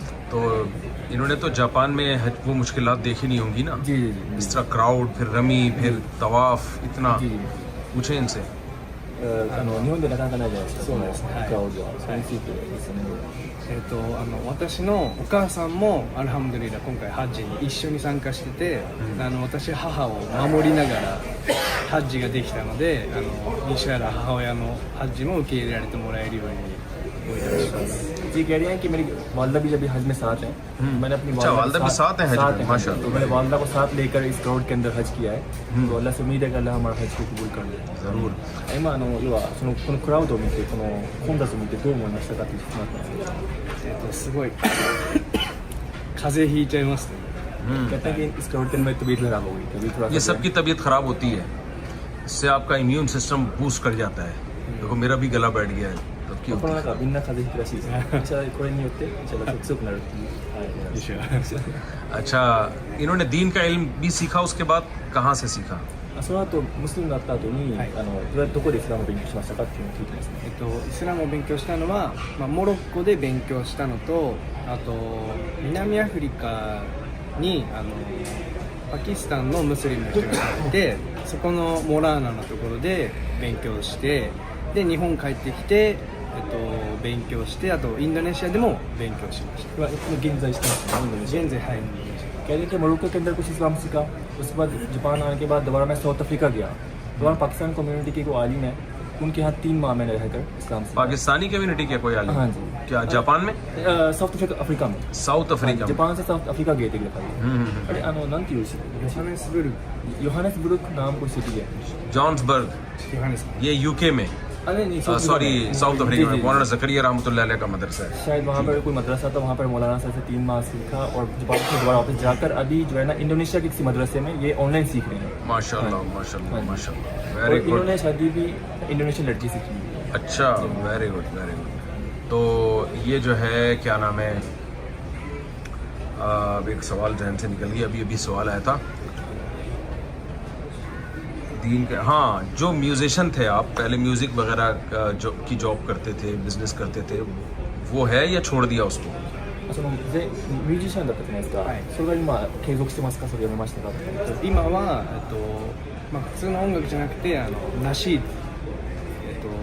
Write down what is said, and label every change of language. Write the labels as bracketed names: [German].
[Hindi] तो इन्होंने तो जापान में हज वो मुश्किलात देखी नहीं होंगी ना? जी जी जी इस तरह क्राउड, फिर रमी, फिर तवाफ, इतना जी जी. पूछे इनसे. [Japanese] 日本でなかなかないじゃないですか。そうですはいクラウドはそれについてですね。私のお母さんもアルハムドリラ今回ハッジに一緒に参加してて、私母を守りながらハッジができたのでインシャアラ母親のハッジも受け入れられてもらえるようにお願いします。 [Hindi] जी कह रही हैं कि मेरी वालदा भी जब हज में साथ हैं, मैंने अपनी अच्छा, वालदा भी साथ हैं हज में, माशाअल्लाह. तो मैंने वालदा को साथ लेकर इस क्राउड के अंदर हज किया है. तो अल्लाह से उम्मीद है कि अल्लाह हमारा हज को कबूल कर ले. ज़रूर. [Japanese] 今要はそのこのクラウドを見てこの混雑を見てどう思いましたかって質問だったんですけど。すごい風邪ひいちゃいますね。 [Hindi] कहते हैं कि इस क्राउड के अंदर मेरी तबीयत खराब हो गई थी. थोड़ा ये सबकी तबीयत ख़राब होती है, इससे आपका इम्यून सिस्टम बूस्ट कर जाता है. देखो मेरा भी गला बैठ गया है, तब की [Japanese] コロ [Hindi] होती [Japanese] ナ禍みんな風邪ひくらしいですね。じゃあこれによってじゃあ強くなるっていう。はい。 [Hindi] अच्छा, इन्होंने दीन का इल्म भी सीखा, उसके बाद कहाँ से सीखा? [Japanese] その後ムスリムになった後にどこでイスラムを勉強しましたかっていうのを聞いてますね。イスラムを勉強したのは、モロッコで勉強したのと、あと南アフリカにパキスタンのムスリムの人がいて、そこのモラーナのところで勉強して、で日本帰ってきて、勉強して、あとインドネシアでも勉強しました。現在してますね。現在はい。 [Hindi] कह रहे कि मोरक्को के अंदर कुछ इस्लाम सीखा, उसके बाद जापान आने के बाद दोबारा मैं साउथ अफ्रीका गया. दोबारा पाकिस्तान कम्युनिटी के कोई आलिम है, उनके यहाँ 3 माह मैंने रहकर इस्लाम सीखा. पाकिस्तानी कम्युनिटी के कोई आलिम? हाँ जी. क्या जापान में? साउथ अफ्रीका में. साउथ अफ्रीका में. जापान से साउथ अफ्रीका गए थे अरे [Japanese] なんていうシティ? [Hindi] योहानेसबर्ग नाम कोई सिटी है. जॉन्सबर्ग, ये यूके में. अरे नहीं सॉरी, साउथ अफ्रीका में. मौलाना ज़करिया रहमतुल्लाह अलैह का मदरसा है. शायद वहाँ पर कोई मदरसा था, वहाँ पर मौलाना सर से 3 माह सीखा और दोबारा वापस जाकर अभी जो है ना इंडोनेशिया के किसी मदरसे में ये ऑनलाइन सीख रहे हैं. माशाल्लाह माशाल्लाह माशाल्लाह. और वेरी गुड. इन्होंने शादी भी इंडोनेशियन लड़की से की. अच्छा, वेरी गुड वेरी गुड. तो ये जो है क्या नाम है, अब एक सवाल जहन से निकल गया, अभी सवाल आया था दीन के. हाँ, जो म्यूजिशियन थे आप, पहले म्यूज़िक वगैरह की जॉब करते थे, बिजनेस करते थे, वो है या छोड़ दिया उसको? [Japanese] そのミュージシャンだったじゃないですか、それが今継続してますか、それやめましたか？今は普通の音楽じゃなくてナシード、